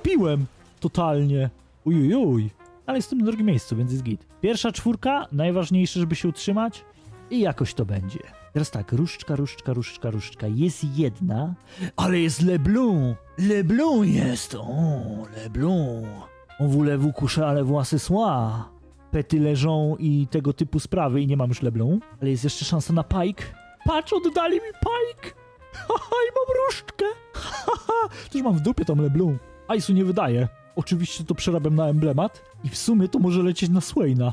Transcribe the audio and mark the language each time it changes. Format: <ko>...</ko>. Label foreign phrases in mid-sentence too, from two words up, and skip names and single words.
<pl>Ja to przegapiłem. Totalnie. Ujujuj. ale jestem na drugim miejscu, więc jest git. Pierwsza 4, najważniejsze, żeby się utrzymać i jakoś to będzie. Teraz tak, różdżka. Jest jedna, ale jest Leblon. Leblon jest, Leblon.</pl> <fr>On voulez-vous coucher à la voix ce soir?</fr> <pl>Pety leżą i tego typu sprawy i nie mam już Leblon. Ale jest jeszcze szansa na Pike. Patrz, oddali mi Pike. Haha, i mam różdżkę. Haha, też mam w dupie tam Leblon. Ice'u nie wydaje. Oczywiście to przerabiam na emblemat i w sumie to może lecieć na Swaina.</pl>